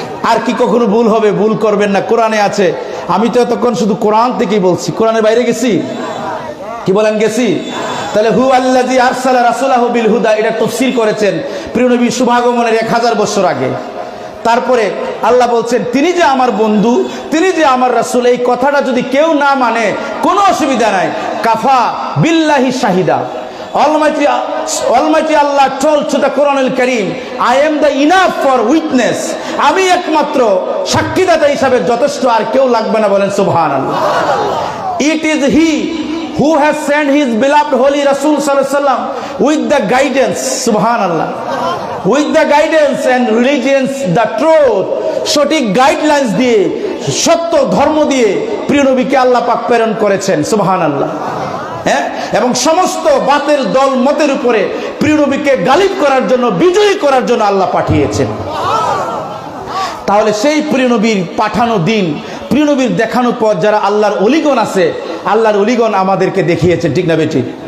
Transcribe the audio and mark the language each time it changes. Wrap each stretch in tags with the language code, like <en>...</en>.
<bn>আর কি কখনো ভুল হবে? ভুল করবেন না, কোরআনে আছে। আমি তো এতক্ষণ শুধু কোরআন থেকেই বলছি, কোরআনের বাইরে গেছি? কি বলেন গেছি? তাহলে</bn> <ar>হু আল্লাযী আরসালা রাসূলাহু বিল হুদা,</ar> <bn>এটা তাফসীর করেছেন প্রিয় নবী শুভাগমনের 1000 বছর আগে। তারপরে আল্লাহ বলছেন, তিনি যে আমার বন্ধু, তিনি যে আমার রাসূল, এই কথাটা যদি কেউ না মানে কোনো অসুবিধা নাই।</bn> <ar>কাফা বিল্লাহি শাহিদা,</ar> <en>Almighty Allah told to the Quran al-Karim, I am the enough for witness,</en> <bn>আমি একমাত্র সাক্ষীদাতা হিসাবে যথেষ্ট, আর কেউ লাগবে না। বলেন সুবহানাল্লাহ।</bn> <en>It is he who has sent his beloved holy Rasul sallallahu alaihi wasallam with the guidance, subhanallah, with the guidance and religions, the truth,</en> <bn>সঠিক গাইডলাইন্স দিয়ে, সত্য ধর্ম দিয়ে প্রিয় নবীকে আল্লাহ পাক প্রেরণ করেছেন। সুবহানাল্লাহ। হ্যাঁ, এবং সমস্ত বাতিল দল মতের উপরে প্রিয় নবীকে গালিব করার জন্য, বিজয়ী করার জন্য আল্লাহ পাঠিয়েছেন। তাহলে সেই প্রিয় নবীর পাঠানো দিন, প্রিয় নবীর দেখানো পথ যারা আল্লাহর অলিগণ আছে, আল্লাহর অলিগণ আমাদেরকে দেখিয়েছেন। ঠিক না বেঠিক?</bn>